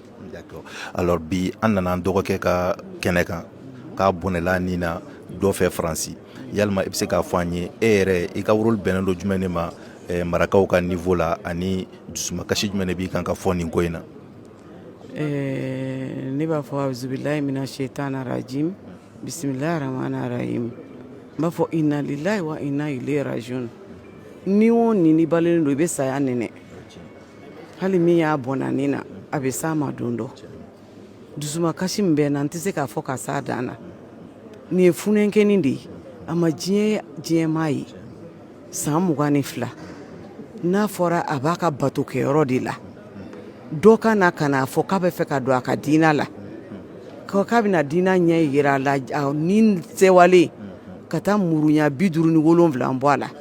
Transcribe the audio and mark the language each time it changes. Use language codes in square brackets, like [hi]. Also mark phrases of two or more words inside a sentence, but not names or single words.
[fr] d'accord alors [bm] bi an nana an dɔgɔkɛ ka kɛnɛ kan k'a bɔnɛla nin na dɔ fɛ Faransi yalima i bɛ se k'a fɔ an ye e yɛrɛ i ka rôle bɛnnen don jumɛn de ma marakaw ka niveau la ani dusumakasi jumɛn de b'i kan ka fɔ nin ko in na ne b'a fɔ [ar] أعوذ بالله من الشيطان الرجيم بسم الله الرحمن الرحيم [bm] n b'a fɔ [ar] إنا لله وإنا إليه راجعون [bm] ni o ni balen don i bɛ saya nɛnɛ hali min y'a bɔnna nin na a bɛ s'a ma don dɔ dusumakasi min bɛ n na n tɛ se k'a fɔ ka s'a dan na nin ye funenkɛni de ye a ma diɲɛmaa ye san 22 n'a fɔra a b'a ka bato kɛyɔrɔ de la dɔ ka na ka n'a fɔ k'a bɛ fɛ ka don a ka diina la k'a bɛna diina ɲɛ yira a la ni sewale ka taa muruɲa 57 bɔ a la